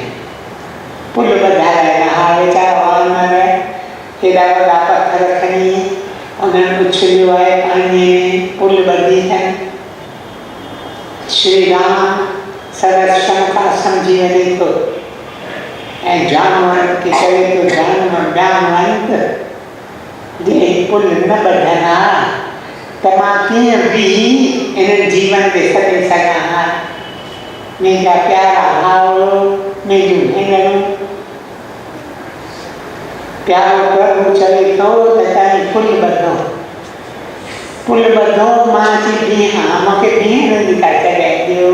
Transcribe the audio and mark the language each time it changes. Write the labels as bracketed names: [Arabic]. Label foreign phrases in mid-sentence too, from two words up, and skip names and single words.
[Sindhi] पुल ॿधाए हा वीचारा वानर हेॾा वॾा पथर खणी उन्हनि उछलियो आहे पाणीअ में, पुल ॿधी अथनि। श्री राम सरस शंका सम्झी वञे थो ऐं जानवरनि खे चवे थो, जानवंत जे पुल न ॿधंदा त मां कीअं बि इन जीवन ते सॾे सघां हा। मुंहिंजा प्यारा भाउरो, मुंहिंजूं भेनरूं, प्यारो प्रभु चवे थो त तव्हां पुल ॿधो, पुल ॿधो, मां अची बीहां, मूंखे बीहण जी का जॻह ॾियो।